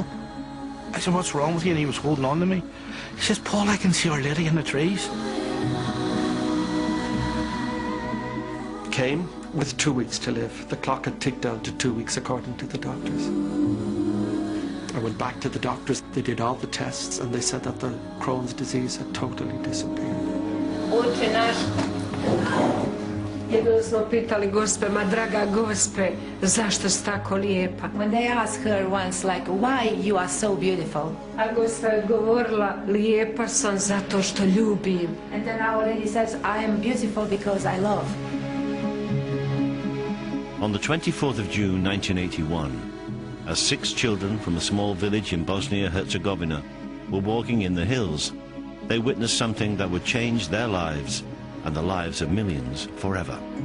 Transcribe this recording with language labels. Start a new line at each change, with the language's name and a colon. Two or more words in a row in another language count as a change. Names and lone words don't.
English: I said, what's wrong with you? And he was holding on to me. He says, Paul, I can see Our Lady in the trees. Came with 2 weeks to live. The clock had ticked down to 2 weeks according to the doctors. I went back to the doctors, they did all the tests, and they said that the Crohn's disease had totally disappeared.
Croatian: Oče naš, jednom smo pitali Gospe, ma draga Gospe, zašto si tako lijepa?
English: When they asked her once, like, why you are so beautiful?
Croatian: A Gospa je odgovorila, lijepa sam zato što ljubim.
English: And then Our Lady says, I am beautiful because I love. On the 24th of June 1981, as 6 children from a small village in Bosnia-Herzegovina were walking in the hills, they witnessed something that would change their lives and the lives of millions forever.